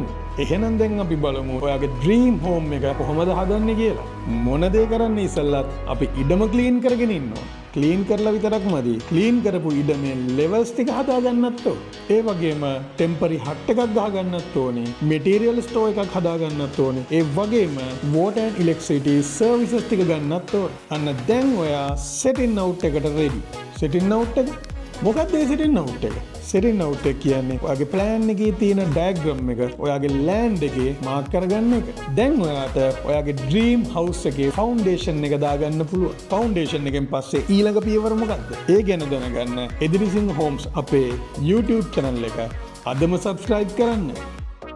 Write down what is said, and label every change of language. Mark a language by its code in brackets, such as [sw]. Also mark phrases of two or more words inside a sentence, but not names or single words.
[si] එහෙනම් දැන් අපි බලමු ඔයාගේ [en] dream home [si] එක කොහොමද හදන්නේ කියලා. මොන දේ කරන්න ඉස්සෙල්ලත් අපි ඉඩම ක්ලීන් කරගෙන ඉන්න ඕන. ක්ලීන් කරලා විතරක් මදි. ක්ලීන් කරපු ඉඩමේ ලෙවල්ස් ටික හදා ගන්නත් ඕන. ඒ වගේම [en] temporary hut [si] එකක් ගහ ගන්නත් ඕනේ. [en] material store [si] එකක් හදා ගන්නත් ඕනේ. ඒ වගේම [en] water and electricity services [si] ටික ගන්නත් ඕන. අන්න දැන් ඔයා [en] setting out [si] එකට ready. [en] setting out [si] එක මොකක්ද ඒ [en] setting out [si] එක? [en] setting out [si] එක කියන්නේ ඔයාගේ plan එකේ තියෙන diagram එක ඔයාගේ land එකේ mark කරගන්න එක. දැන් ඔයාට ඔයාගේ [en] dream house [si] එකේ foundation එක දාගන්න පුළුවන්. foundation එකෙන් පස්සේ ඊළඟ පියවර මොකක්ද? ඒ ගැන දැනගන්න එදිරිසිංහ homes අපේ YouTube channel එක අදම subscribe කරන්න.